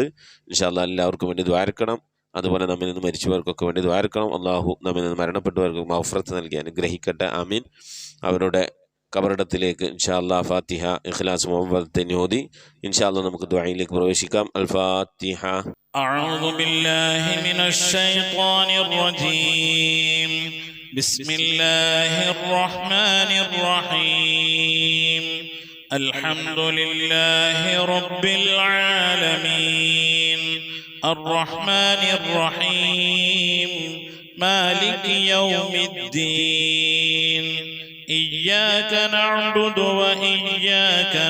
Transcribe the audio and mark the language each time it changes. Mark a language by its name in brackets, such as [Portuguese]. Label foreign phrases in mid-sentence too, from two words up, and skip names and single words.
[Arabic] إن شاء الله [Malayalam] എല്ലാവർക്കും വേണ്ടി ദ്വാരക്കണം. അതുപോലെ നമ്മിൽ നിന്ന് മരിച്ചവർക്കൊക്കെ വേണ്ടി ദ്വാരക്കണം. അല്ലാഹു നമ്മിൽ നിന്ന് മരണപ്പെട്ടവർക്ക് മഗ്ഫിറത്ത് നൽകി അനുഗ്രഹിക്കട്ടെ. ആമീൻ. അവരുടെ കബറിടത്തിലേക്ക് [Arabic] إن شاء الله [Malayalam] ഫാത്തിഹ ഇഖ്ലാസ് മുഹമ്മദ് ഓതി [Arabic] إن شاء الله [Malayalam] നമുക്ക് ദുആയിലേക്ക് പ്രവേശിക്കാം. അൽ ഫാത്തിഹ. [Arabic] أعوذ بالله من الشيطان الرجيم. بسم الله الرحمن الرحيم. الحمد لله رب العالمين الرحمن الرحيم مالك يوم الدين إياك نعبد وإياك